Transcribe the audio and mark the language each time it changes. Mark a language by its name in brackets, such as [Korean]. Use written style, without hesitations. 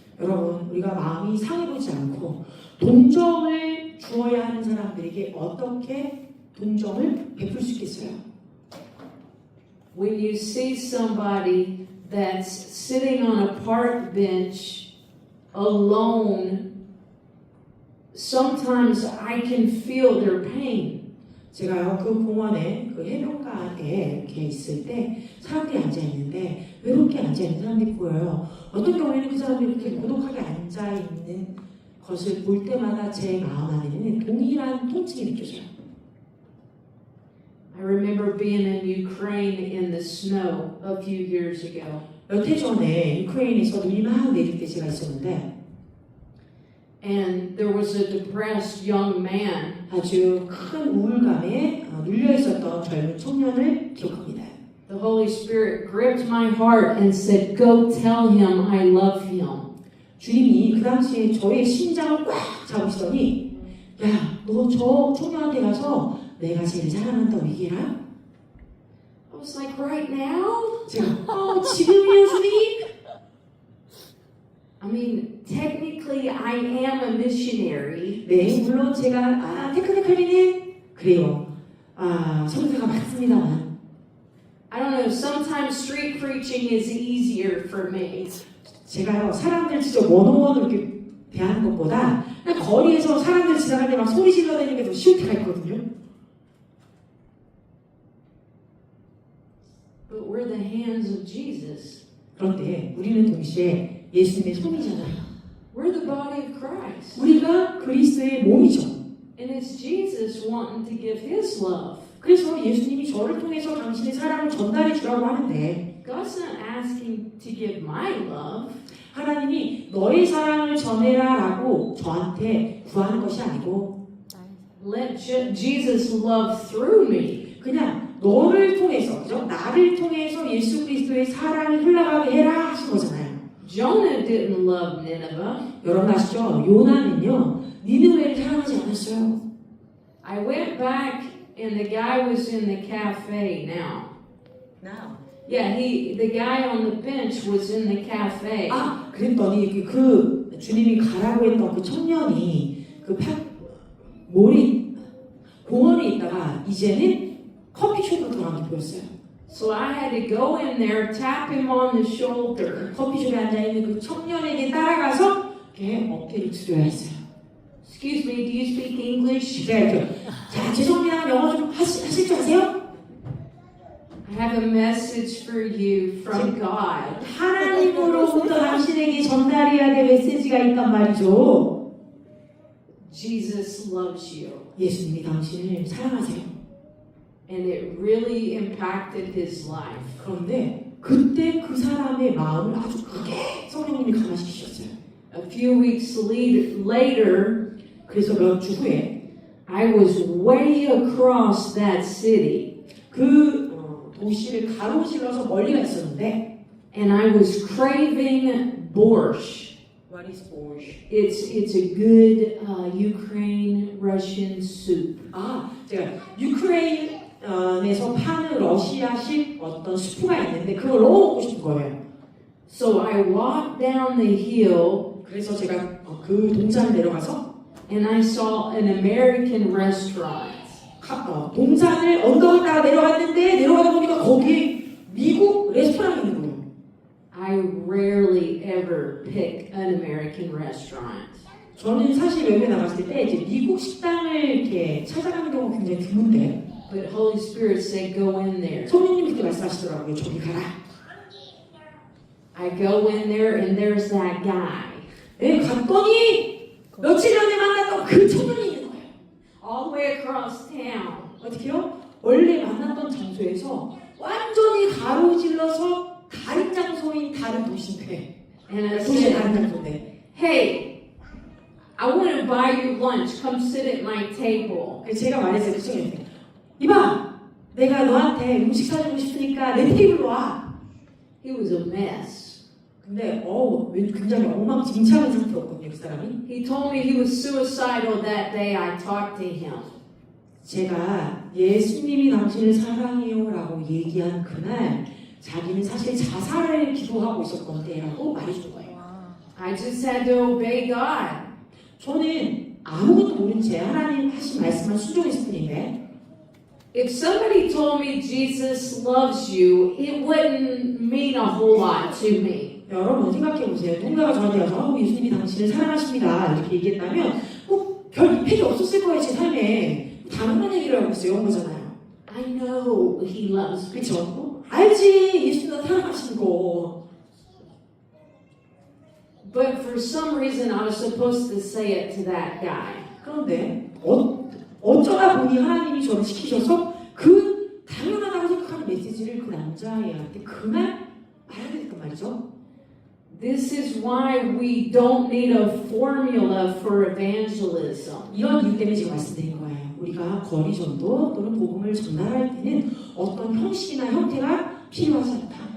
[Korean] 여러분, 우리가 마음이 상해보지 않고 동정을 주어야 하는 사람들에게 어떻게 동정을 베풀 수 있겠어요? [English] When you see somebody that's sitting on a park bench alone, sometimes I can feel their pain. [Korean] 제가요, 그 공원에 그 해변가에 이렇게 있을 때 사람들이 앉아 있는데 외롭게 앉아 있는 사람들이 보여요. 어떤 경우에는 그 사람들이 이렇게 고독하게 앉아 있는 것을 볼 때마다 제 마음 안에는 동일한 통증이 느껴져요. [English] I remember being in Ukraine in the snow a few years ago. [Korean] 몇 해 전에 유크레인에서 눈이 막 내릴 때 제가 있었는데 [English] And there was a depressed young man. [Korean] 아주 큰 우울감에 눌려 있었던 젊은 청년을 기억합니다. [English] The Holy Spirit gripped my heart and said, "Go tell him I love him." [Korean] 주님이 그 당시에 저의 심장을 꽉 잡으시더니 야, 너 저 청년한테 가서 내가 제일 사랑한다고 얘기해라. [English] I was like, "Right now?" [Korean] 제가 지금이요 주님? [English] I mean, technically I am a missionary. [Korean] 네, 물론 제가 테크니컬리는 그래요. 성사가 맞습니다만 [English] I don't know, sometimes street preaching is easier for me. [Korean] 제가요 사람들 진짜 원어원으로 이렇게 대하는 것보다 그냥 거리에서 사람들 지나갈 때 막 소리 질러대는 게 더 쉬울 때가 있거든요. [English] But we're the hands of Jesus. [Korean] 그런데 우리는 동시에 예수님의 손이잖아요. [English] We're the body of Christ. [Korean] 우리가 그리스도의 몸이죠. [English] And it's Jesus wanting to give his love. [Korean] 그래서 예수님이 저를 통해서 당신의 사랑을 전달해 주라고 하는데 [English] God's not asking to give my love. [Korean] 하나님이 너의 사랑을 전해라라고 저한테 구하는 것이 아니고 [English] Let Jesus love through me. [Korean] 그냥 너를 통해서, 그죠? 나를 통해서 예수 그리스도의 사랑을 흘러가게 해라 하신 거잖아요. [English] Jonah didn't love Nineveh. [Korean] 여러분 아시죠? 요나는요 니느웨를 사랑하지 않았어요. [English] I went back and the guy was in the cafe now. Yeah, the guy on the bench was in the cafe. [Korean] 그랬더니 그 주님이 가라고 했던 그 청년이 그 공원에 있다가 이제는 커피숍으로 돌아가는 게 보였어요. [English] So I had to go in there, tap him on the shoulder. [Korean] 커피숍에 앉아있는 그 청년에게 따라가서 이렇게 어깨를 두드려야 했어요. [English] Excuse me, do you speak English? [Korean] 제가 이렇게 자, 죄송합니다. 영어 좀 하실 줄 아세요? [English] I have a message for you from God. [Korean] 하나님으로부터 당신에게 전달해야 될 메시지가 있단 말이죠. [English] Jesus loves you. [Korean] 예수님이 당신을 사랑하세요. [English] And it really impacted his life. [Korean] 그런데 그때 그 사람의 마음을 아주 크게 성령님이 강화시키셨어요. [English] A few weeks later, [Korean] 그래서 몇 주 후에 [English] I was way across that city. [Korean] 그 도시를 가로질러서 멀리가 있었는데 [English] And I was craving borscht. What is borscht? It's a good Ukraine Russian soup. [Korean] 제가 유크레인에서 파는 러시아식 어떤 수프가 있는데 그걸 너무 먹고 싶은 거예요. [English] So I walked down the hill. [Korean] 그래서 제가 그 동산을 내려가서 [English] And I saw an American restaurant. [Korean] 동산을 언덕을 따라 내려가다 보니까 거기에 미국 레스토랑이 있는 거예요. [English] I rarely ever pick an American restaurant. [Korean] 저는 사실 외국에 나갔을 때 이제 미국 식당을 이렇게 찾아가는 경우가 굉장히 드문데 [English] But Holy Spirit said, go in there. [Korean] 성령님이 그렇게 말씀하시더라고요. 저기 가라. [English] I go in there and there's that guy. [Korean] 네, 갔더니 며칠 전에 만났던 그 청년이 있는 거예요. [English] All the way across town. [Korean] 어떻게요? 원래 만났던 장소에서 완전히 가로질러서 다른 장소인 다른 도시인데 [English] And I [Korean] 도시의 [English] said, [Korean] 다른 장소인데 [English] hey, I want to buy you lunch. Come sit at my table. [Korean] 제가 말했어요. 그 청년한테 이봐, 내가 너한테 음식 사주고 싶으니까 내 테이블로 와. [English] He was a mess. [Korean] 근데 굉장히 엉망진창한 상태였거든요. 그 사람이. [English] He told me he was suicidal that day I talked to him. [Korean] 제가 예수님이 당신을 사랑해요라고 얘기한 그날 자기는 사실 자살을 기도하고 있었던 때라고 말해준 거예요. [English] I just had to obey God. [Korean] 저는 아무것도 모른 채 하나님 하신 말씀만 순종했을 뿐인데 [English] If somebody told me Jesus loves you, it wouldn't mean a whole lot to me. [Korean] 여러분 생각해 보세요. 누군가가 저한테 와서 예수님이 당신을 사랑하십니다 이렇게 얘기했다면 별 이펙이 없었을 거예요. 제 삶에 당연한 얘기를 하고 있어요. 온 거잖아요. [English] I know He loves me. [Korean] 그렇죠? 알지 예수님 나 사랑하시는 거. [English] But for some reason, I was supposed to say it to that guy. [Korean] 그런데 어쩌다 보니 하나님이 저를 시키셔서 그 당연하다고 생각하는 메시지를 그 남자애한테 그날 말하게 됐단 말이죠. [English] This is why we don't need a formula for evangelism. [Korean] 이런 이유 때문에 제가 말씀드린 거예요. 우리가 거리 전도 또는 복음을 전달할 때는 어떤 형식이나 형태가 필요하지 않다.